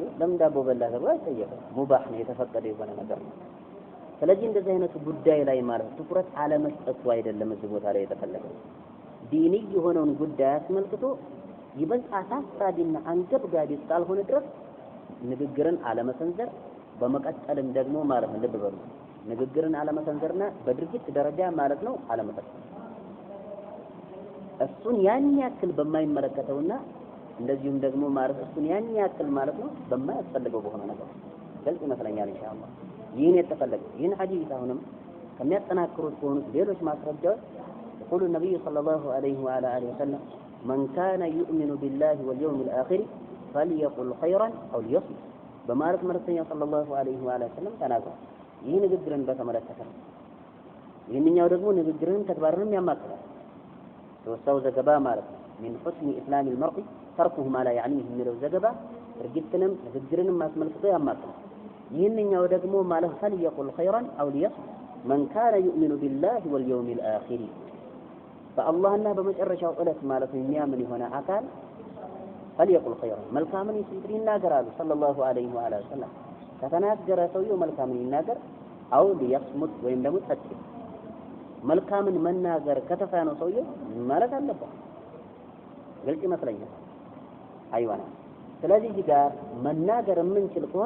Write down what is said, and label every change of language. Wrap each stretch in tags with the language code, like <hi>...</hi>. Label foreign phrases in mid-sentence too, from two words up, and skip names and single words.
<am>ለምን ዳቦ በላ ተብሎ አይጠየቅም። ሙባህ ነው የተፈቀደ የሆነ ነገር ነው። ስለዚህ እንደዚህ አይነቱ ጉዳይ ላይ ማለት ትኩረት አለመስጠቱ አይደለም እዚህ ቦታ ላይ የተፈለገው። ዲኒ የሆነውን ጉዳይ አስመልክቶ ይበልጥ አሳሳቢና አንገብጋቢ እስካልሆነ ድረስ ንግግርን አለመሰንዘር በመቀጠልም ደግሞ ማለት ነው ልብ በሉ ንግግርን አለመሰንዘርና በድርጊት ደረጃ ማለት ነው አለመፈጸም እሱን ያን ያክል በማይመለከተውና እንደዚሁም ደግሞ ማለት እሱን ያን ያክል ማለት ነው በማያስፈልገው በሆነ ነገር ግልጽ ይመስለኛል ኢንሻአላህ። ይህን የተፈለገው ይህን ሐዲስ አሁንም ከሚያጠናክሩት ከሆኑት ሌሎች ማስረጃዎች</am> <ar>يقول النبي صلى الله عليه وعلى آله وسلم من كان يؤمن بالله واليوم الآخر فليقل خيرا أو ليصمت</ar> <am>በማለት መልእክተኛው</am> <ar>صلى الله عليه وسلم</ar> <am>ተናግረዋል። ይህ ንግግርን በተመለከተ ነው። ይህንኛው ደግሞ ንግግርን ተግባርንም ያማክላል። ተወሳው ዘገባ ማለት ነው</am> <ar>من حسن إسلام المرء تركه ما لا يعنيه</ar> <am>የሚለው ዘገባ ድርጊትንም ንግግርንም ማስመልክቶ ያማክላል። ይህንኛው ደግሞ ማለት</am> <ar>فليقل خيرا أو ليصمت من كان يؤمن بالله واليوم الآخر فالله</ar> <am>በመጨረሻው ዕለት ማለት ነው የሚያምን የሆነ አካል</am> <ar>فليقل خيرا</ar> <am>መልካምን ይናገራሉ</am> <ar>صلى الله عليه وسلم</ar> <am>ከተናገረ ሰውየው መልካምን ይናገር</am> <ar>أو ليصمت</ar> <am>ወይም ደግሞ ጸጥ መልካምን መናገር ከተሳነው ሰውየው ማለት አለበት ግልጽ ይመስለኛል አይዋና ስለዚህ እዚህ ጋር መናገር የምንችል ከሆነ</am>